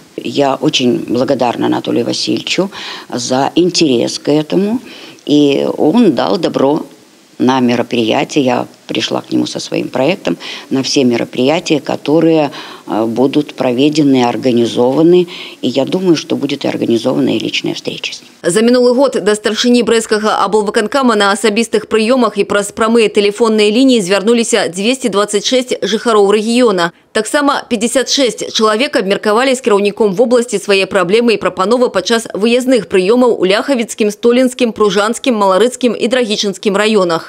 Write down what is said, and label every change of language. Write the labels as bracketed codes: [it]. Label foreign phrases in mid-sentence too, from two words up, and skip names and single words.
[ru] Я очень благодарна Анатолию Васильевичу за интерес к этому, и он дал добро на мероприятия. Я пришла к нему со своим проектом на все мероприятия, которые будут проведены, организованы. И я думаю, что будет и организована и личная встреча с ним. [be] За минулый год до старшыні Брэсцкага аблвыканкама на асабістых прыёмах і праз прамыя тэлефонныя лініі звярнуліся 226 жыхароў рэгіёна. Таксама 56 чалавек абмеркавалі з кіраўніком [ru] в области [be] свае праблемы і прапановы падчас выездных прыёмаў у Ляхавіцкім, Столінскім, Пружанскім, Маларыцкім і Драгічынскім раёнах.